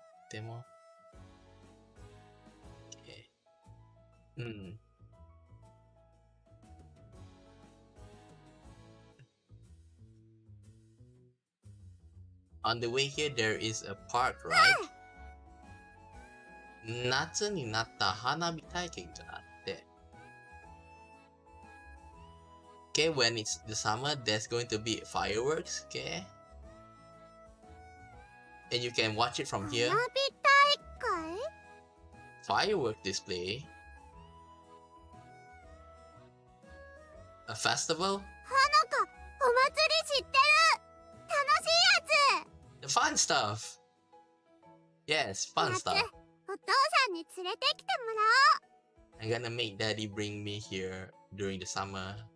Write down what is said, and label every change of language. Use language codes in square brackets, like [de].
[ja] Demo. [en] Okay. On the way here, there is a park, right? [ja] 夏になった花火体験があって、 [en] Okay, when it's the summer, there's going to be fireworks, okay? And you can watch it from [ja] 花火 [en] here. [ja] 大会 [en] Firework display. A festival? [ja] ほのかお祭り知ってる楽しいや [en] The fun stuff! Yes, fun [ja] つ [en] stuff. [ja] お父さんに連れてきてもら [en] I'm gonna make daddy bring me here during the summer.